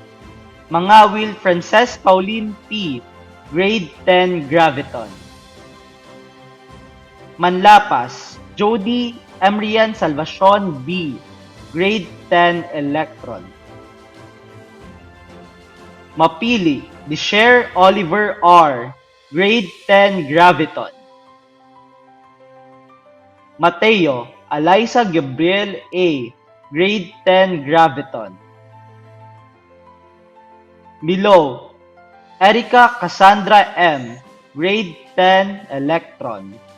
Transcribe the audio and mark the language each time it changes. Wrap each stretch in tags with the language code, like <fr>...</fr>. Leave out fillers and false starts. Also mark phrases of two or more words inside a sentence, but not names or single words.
<en>Mangawil Frances Pauline P, grade 10 Graviton. Manlapas, Jody Emrian Salvacion B, Grade 10 Electron. Mapili, Disher Oliver R, Grade 10 Graviton. Mateo, Eliza Gabriel A, Grade 10 Graviton. Milo, Erica Cassandra M, Grade 10 Electron.</en>